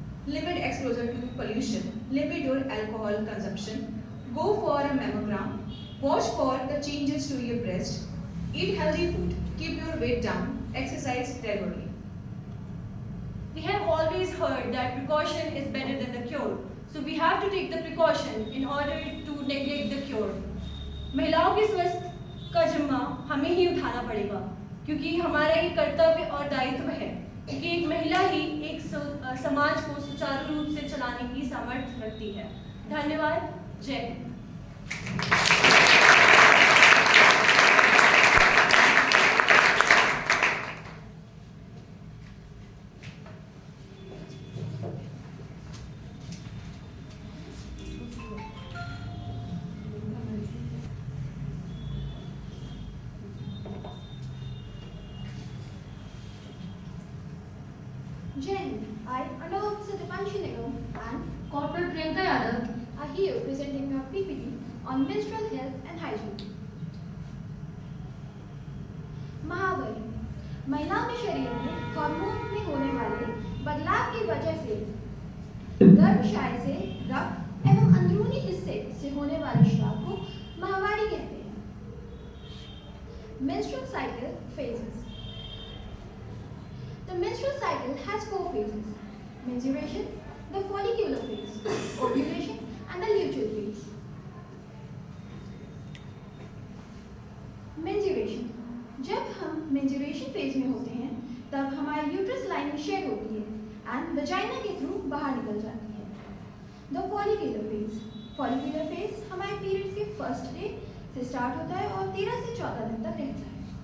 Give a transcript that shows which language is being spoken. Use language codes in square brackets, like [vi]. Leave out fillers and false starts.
[en] limit exposure to pollution, limit your alcohol consumption, go for a mammogram, watch for the changes to your breast, eat healthy food, keep your weight down, exercise regularly. We have always heard that precaution is better than the cure. So we have to take the precaution in order to neglect the cure. [hi] महिलाओं के स्वास्थ्य का जिम्मा हमें ही उठाना पड़ेगा, क्योंकि हमारा ये कर्तव्य और दायित्व है कि एक महिला ही एक समाज को सुचारू रूप से चलाने की सामर्थ्य रखती है। धन्यवाद। जय Hind. [en] Jen, I, Under Officer Dipanshu Nigam and Corporal Priyanka Yadav are here presenting our PPT on menstrual health and hygiene. [hi] महावारी महिलाओं के शरीर में हार्मोन में होने वाले बदलाव की वजह से गर्भाशय से रक्त एवं अंदरूनी हिस्से से होने वाले स्राव को माहवारी कहते हैं। [en] Menstrual cycle phases. The menstrual cycle has 4 phases: menstruation, the follicular phase, ovulation, and the luteal phase. Menstruation. [hi] जब हम menstruation phase में होते हैं, तब हमारी यूट्रस लाइनिंग शेड होती है एंड वजाइना के थ्रू बाहर निकल जाती है। [en] The follicular phase. [hi] Follicular phase हमारे पीरियड्स के फर्स्ट डे से स्टार्ट होता है और 13 से 14 दिन तक रहता है।